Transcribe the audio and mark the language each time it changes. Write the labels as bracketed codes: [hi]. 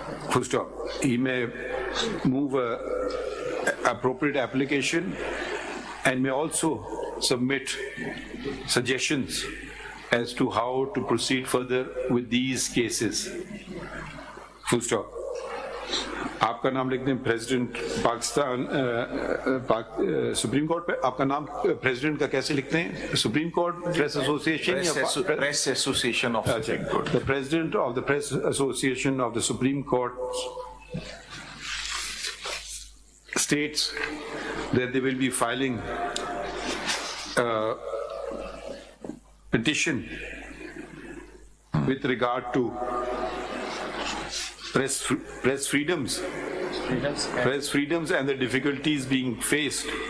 [en] Full stop. He may move a appropriate application and may also submit suggestions as to how to proceed further with these cases. Full stop. [hi] आपका नाम लिख दें president Pakistan supreme court पे आपका नाम president का कैसे लिखते हैं supreme court press association [en] Press Association of Supreme Court. The president of the Press Association of the Supreme Court states that they will be filing a petition with regard to press freedoms and the difficulties being faced.